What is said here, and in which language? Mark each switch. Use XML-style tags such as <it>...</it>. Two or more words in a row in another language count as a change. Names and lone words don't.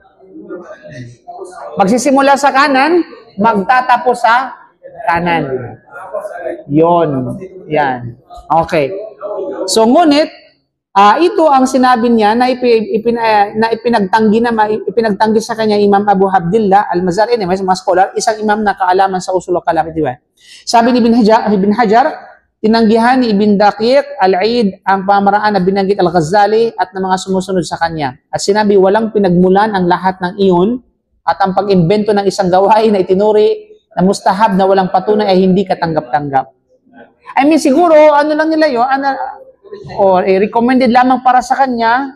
<tl>Magsisimula sa kanan, magtatapos sa kanan. Yon. Yan. Okay. So, ngunit, ito ang sinabi niya na ipinagtanggi sa kanya Imam Abu Abdillah Al-Mazari, may mga scholar, isang imam na kaalaman sa</tl> <ar>أصول الكلام,</ar> <tl>di ba? Sabi ni Ibn Hajar, tinanggihan ni Ibn Daqiq Al-Eid ang pamaraan na binanggit Al-Ghazali at ng mga sumusunod sa kanya. At sinabi, walang pinagmulan ang lahat ng iyon at ang pag-imbento ng isang gawain na itinuri na mustahab na walang patunay ay hindi katanggap-tanggap.</tl> <en>I mean,</en> <tl>siguro, ano lang nila yun,</tl> <en>or recommended</en> <tl>lamang para sa kanya.</tl>